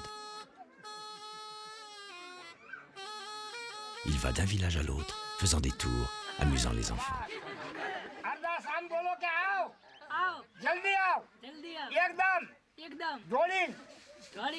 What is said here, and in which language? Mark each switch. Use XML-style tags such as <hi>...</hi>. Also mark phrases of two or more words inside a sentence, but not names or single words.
<fr>Il va d'un village à l'autre faisant des tours, amusant les enfants.</fr> <gu>અરદાસ આમ બોલો કે આવ આવ જલ્દી આવ જલ્દી આવ એકદમ એકદમ દોડીન ગાડી</gu>